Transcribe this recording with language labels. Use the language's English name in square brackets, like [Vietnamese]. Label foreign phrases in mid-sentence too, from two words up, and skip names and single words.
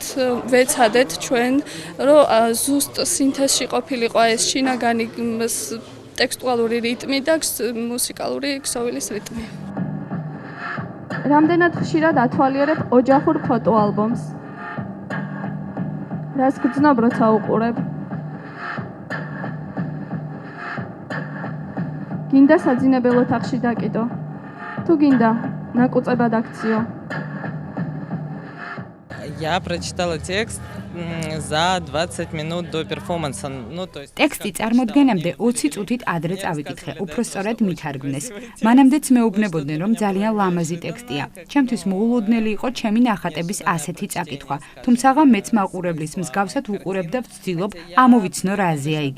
[Georgian] ვეცადეთ ჩვენ რომ ზუსტ სინთეზში ყოფილიყო ეს შინაგანი ტექსტუალური რიტმი და მუსიკალური ქსოვილის რიტმი რამდენად ხშირად ათვალიერებ ოჯახურ ფოტოალბომს რას გძნობ როცა უყურებ გინდა საძინებელ ოთახში დაკიდო. თუ გინდა, ნაკუწებად აქციო. [Russian] Я прочитала текст за 20 минут до перформанса. Ну, то есть [Georgian] ტექსტი წარმოდგენამდე 20 წუთით ადრე წავიკითხე, უფრო სწორად მითარგმნეს. მანამდეც მეუბნებოდნენ, რომ ძალიან ლამაზი ტექსტია. ჩემთვის მოულოდნელი იყო ჩემი ნახატების ასეთი წაკითხვა, თუმცა მეც მაყურებლის მსგავსად ვუყურებ და ვცდილობ ამოვიცნო რაზეა იგი.